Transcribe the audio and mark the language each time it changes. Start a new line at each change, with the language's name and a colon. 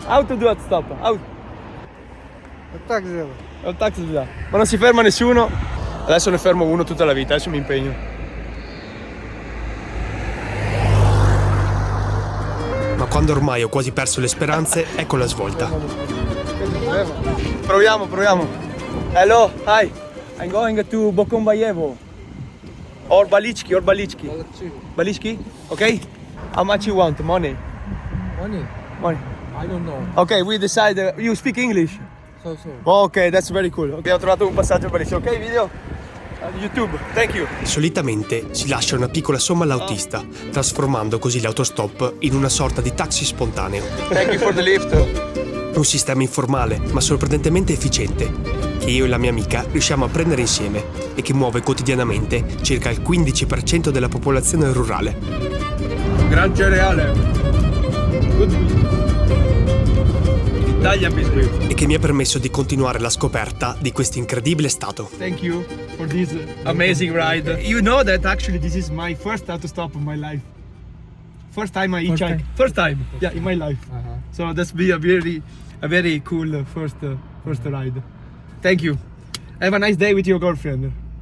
Italian: Auto do autostop.
Russian: Так сделай.
Italian: Ma non si ferma nessuno. Adesso ne fermo uno tutta la vita, adesso mi impegno. Quando ormai ho quasi perso le speranze, ecco la svolta. Proviamo.
English: Hello, hi. I'm going to Bokombayevo. Or Balichki. Balichki? Okay? How much you want? Money? Money? I don't know. Ok, we decide. You speak English? So. Ok, that's very cool.
Italian: Ok, ho trovato un passaggio bellissimo.
English: Ok, video? YouTube, thank you.
Italian: Solitamente si lascia una piccola somma all'autista, trasformando così l'autostop in una sorta di taxi spontaneo.
English: Thank you for the lift.
Italian: Un sistema informale, ma sorprendentemente efficiente, che io e la mia amica riusciamo a prendere insieme e che muove quotidianamente circa il 15% della popolazione rurale. Gran cereale.
English: Good. Italian biscuit.
Italian: E che mi ha permesso di continuare la scoperta di questo incredibile stato.
English: Thank you for this amazing ride. You know that actually this is my first autostop of my life. First time I hitchhike. First time. Yeah, in my life. So that's be a very cool first ride. Thank you. Have a nice day with your girlfriend.